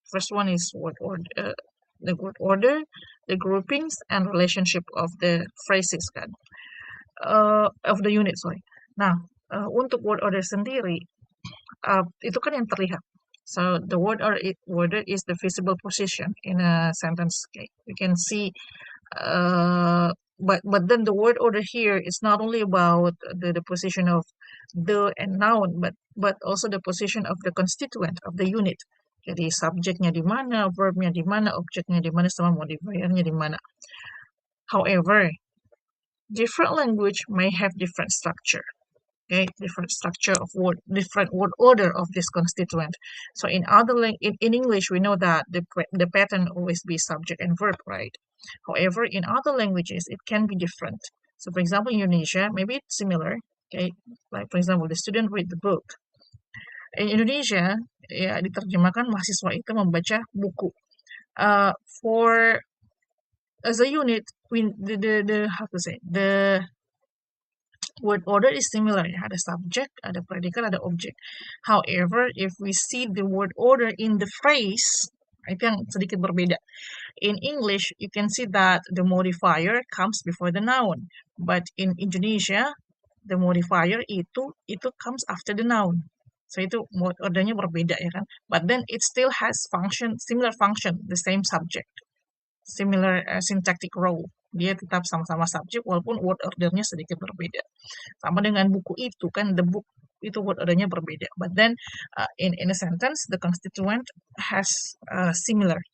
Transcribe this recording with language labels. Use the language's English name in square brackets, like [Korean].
[English] First one is word order, the word order, the groupings, and relationship of the phrases kan, of the unit, sorry. [Indonesian] Nah, untuk word order sendiri, itu kan yang terlihat. [English] So the word order is the visible position in a sentence. Okay, you can see, but then the word order here is not only about the position of the and noun, but also the position of the constituent of the unit. [Indonesian] Jadi subjeknya di mana, verbnya di mana, objeknya di mana, sama modifiernya di mana. [English] However, different language may have different structure. Okay, different structure of word, different word order of this constituent. So in in English, we know that the pattern always be subject and verb, right? However, in other languages, it can be different. So for example, in Indonesia, maybe it's similar. Okay, like for example, the student read the book. In Indonesia, [Indonesian] ya diterjemahkan mahasiswa itu membaca buku. [English] For as a unit, the how to say the word order is similar. [Indonesian] Ada subject, ada predikat, ada object. [English] However, if we see the word order in the phrase, [Indonesian] itu yang sedikit berbeda. [English] In English, you can see that the modifier comes before the noun. But in Indonesia, the modifier itu comes after the noun. So [Indonesian] itu word ordernya berbeda ya kan. [English] But then it still has similar function, the same subject, similar syntactic role. [Indonesian] Dia tetap sama-sama subjek walaupun word ordernya sedikit berbeda. Sama dengan buku itu kan, the book itu word ordernya berbeda. [English] But then in a sentence the constituent has similar.